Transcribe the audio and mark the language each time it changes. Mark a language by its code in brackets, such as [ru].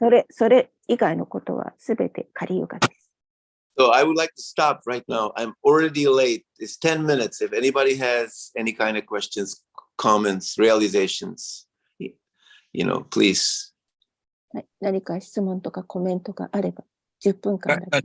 [ja] それ以外のことはすべてカリユガです。 [en] So I would like to stop right now. I'm already late. It's 10 minutes. If anybody has any kind of questions, comments, realizations, please. [ja] はい、何か質問とかコメントがあれば10分間。